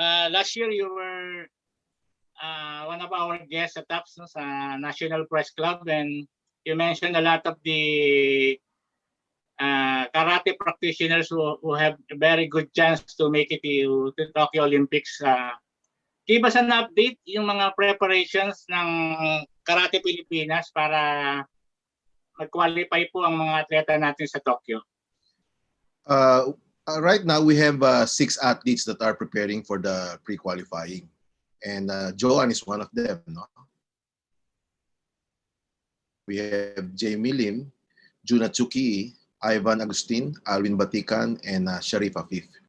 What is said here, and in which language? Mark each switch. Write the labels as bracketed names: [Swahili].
[English] Last year, you were one of our guests at TAPS, sa National Press Club, and you mentioned a lot of the karate practitioners who have a very good chance to make it to Tokyo Olympics. Give us an update [Filipino] yung mga preparations ng Karate Pilipinas para mag-qualify po ang mga atleta natin sa Tokyo. [English] Right now, we have 6 athletes that are preparing for the pre-qualifying. And Joanne is one of them. No? We have Jamie Lim, Juna Tsuki, Ivan Agustin, Alvin Batikan, and Sharif Afif.